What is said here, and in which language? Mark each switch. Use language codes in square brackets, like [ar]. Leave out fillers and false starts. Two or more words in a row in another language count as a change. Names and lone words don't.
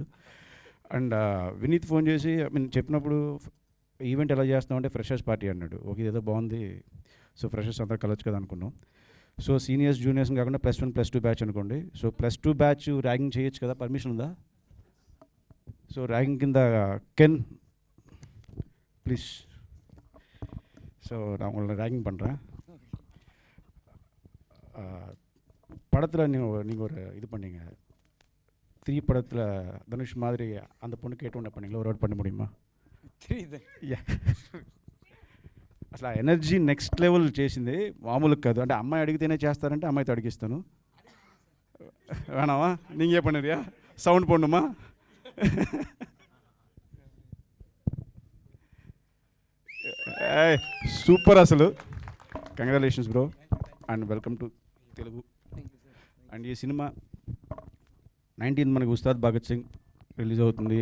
[te] అండ్ వినీత్ ఫోన్ చేసి చెప్పినప్పుడు ఈవెంట్ ఎలా చేస్తాం అంటే [en] freshers party [te] అన్నాడు. ఓకే ఇదేదో బాగుంది, సో ఫ్రెషర్స్ అందరూ కలవచ్చు కదా అనుకున్నాం. సో [en] seniors juniors [te] కాకుండా +1 +2 బ్యాచ్ అనుకోండి. సో +2 [en] batch ragging [te] చేయొచ్చు కదా, పర్మిషన్ ఉందా? సో ర్యాగింగ్ కింద కెన్ ப்ளீஸ். [ta] ஸோ நான் உங்களை ரேகிங் பண்ணுறேன். படத்தில் நீங்கள் ஒரு இது பண்ணீங்க, 3 படத்தில் தனுஷ் மாதிரி அந்த பொண்ணு கேட்டோன்னு பண்ணீங்களா, ஒரு வாட் பண்ண முடியுமா? [te] అసలు [en] energy next level [te] చేసింది, మామూలు కాదు. అంటే అమ్మాయి అడిగితేనే చేస్తారంటే అమ్మాయితో అడిగిస్తాను. [ta] வேணாமா நீங்கள் பண்ணுறியா, சவுண்ட் போடணுமா? [te] సూపర్ అసలు, [en] congratulations bro and welcome to [te] తెలుగు. అండ్ ఈ సినిమా 19th మనకి ఉస్తాద్ భగత్ సింగ్ రిలీజ్ అవుతుంది.